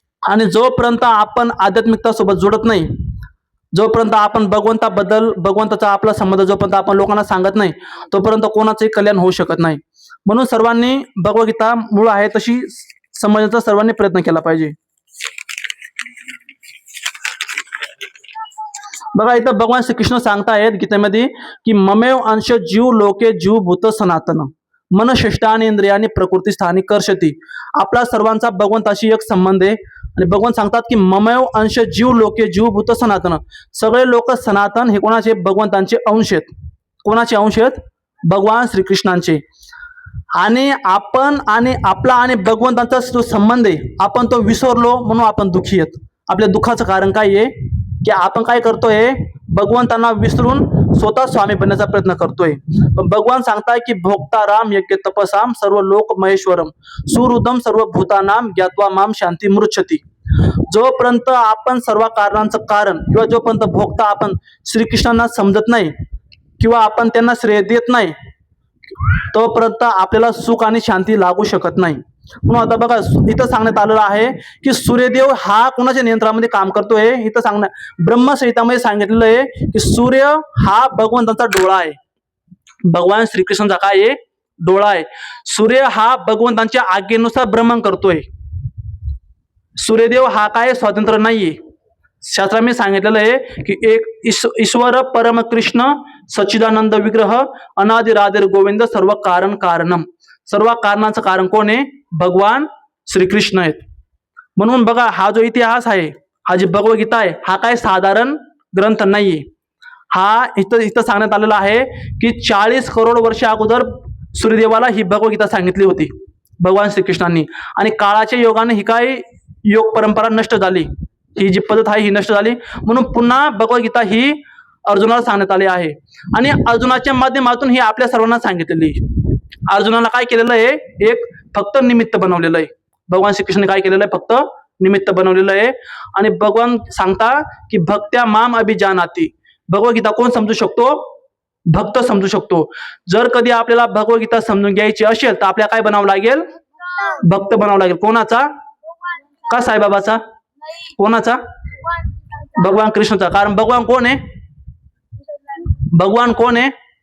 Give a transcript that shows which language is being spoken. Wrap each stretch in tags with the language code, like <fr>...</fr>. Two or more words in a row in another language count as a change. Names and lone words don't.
<mr>आणि जोपर्यंत आपण आध्यात्मिकता सोबत जोडत नाही जोपर्यंत आपण भगवंताबद्दल, भगवंताचा आपला संबंध जोपर्यंत आपण लोकांना सांगत नाही, तोपर्यंत कोणाचंही कल्याण होऊ शकत नाही. म्हणून सर्वांनी भगवद्गीता मूळ आहे तशी समजण्याचा सर्वांनी प्रयत्न केला पाहिजे. बघा इथं भगवान श्रीकृष्ण सांगतायत गीतेमध्ये की</mr> <sa>ममेव अंश जीव लोके जीव भूत सनातन मन शिष्टानी इंद्रियानी प्रकृती स्थानी कर्षती.</sa> <mr>आपला सर्वांचा भगवंताशी एक संबंध आहे आणि भगवान सांगतात की</mr> <sa>ममेव अंश जीव लोके जीव भूत सनातन.</sa> <mr>सगळे लोक सनातन हे कोणाचे? भगवंतांचे अंश आहेत. कोणाचे अंश आहेत? भगवान श्रीकृष्णांचे. आणि आपण आणि आपला आणि भगवंतांचा जो संबंध आहे आपण तो विसरलो म्हणून आपण दुःखी आहेत. आपल्या दुःखाचं कारण काय आहे की आपण काय करतोय? भगवंतांना विसरून स्वतः स्वामी बनण्याचा प्रयत्न करतोय. पण भगवान सांगताय की</mr> <sa>भोक्ताराम यज्ञ तपसाम सर्व लोक महेश्वरम सुहृदम सर्व भूतानाम ज्ञात्वा माम शांती मृच्छती.</sa> <mr>जोपर्यंत आपण सर्व कारणांचं कारण किंवा जोपर्यंत भोक्ता आपण श्रीकृष्णांना समजत नाही किंवा आपण त्यांना श्रेय देत नाही तोपर्यंत आपल्याला सुख आणि शांती लागू शकत नाही. म्हणून आता बघा इथं सांगण्यात आलेलं आहे की सूर्यदेव हा कोणाच्या नियंत्रणामध्ये काम करतोय. इथं ब्रह्मसंहितामध्ये सांगितलेलं आहे की सूर्य हा भगवंताचा डोळा आहे. भगवान श्रीकृष्णाचा काय आहे? डोळा आहे. सूर्य हा भगवंतांच्या आज्ञेनुसार भ्रमण करतोय. सूर्यदेव हा काय स्वतंत्र नाहीये. शास्त्रामध्ये सांगितलेलं आहे की एक</mr> <sa>ईश्वर परम कृष्ण सच्चिदानंद विग्रह अनादिरादिर गोविंद सर्व कारण कारणम.</sa> <mr>सर्व कारणांचं कारण कोण आहे? भगवान श्रीकृष्ण आहेत. म्हणून बघा हा जो इतिहास आहे, हा जी भगवद्गीता आहे, हा काय साधारण ग्रंथ नाहीये. हा इथं सांगण्यात आलेला आहे की 40 करोड वर्ष अगोदर सूर्यदेवाला ही भगवद्गीता सांगितली होती भगवान श्रीकृष्णांनी. आणि काळाच्या योगाने ही काय योग परंपरा नष्ट झाली, ही जी पद्धत आहे ही नष्ट झाली. म्हणून पुन्हा भगवद्गीता ही अर्जुनाला सांगण्यात आली आहे आणि अर्जुनाच्या माध्यमातून ही आपल्या सर्वांना सांगितलेली. अर्जुनाला काय केलेलं आहे? एक फक्त निमित्त बनवलेलं आहे. भगवान श्रीकृष्णाने काय केलेलं आहे? फक्त निमित्त बनवलेलं आहे. आणि भगवान सांगता की</mr> <sa>भक्त्या माम अभिजानाती.</sa> <mr>भगवद्गीता कोण समजू शकतो? भक्त समजू शकतो. जर कधी आपल्याला भगवद्गीता समजून घ्यायची असेल तर आपल्याला काय बनावं लागेल? भक्त बनावं लागेल. कोणाचा? का साईबाबाचा? कोणाचा? भगवान कृष्णाचा. कारण भगवान कोण आहे? भगवान कोण आहे?</mr>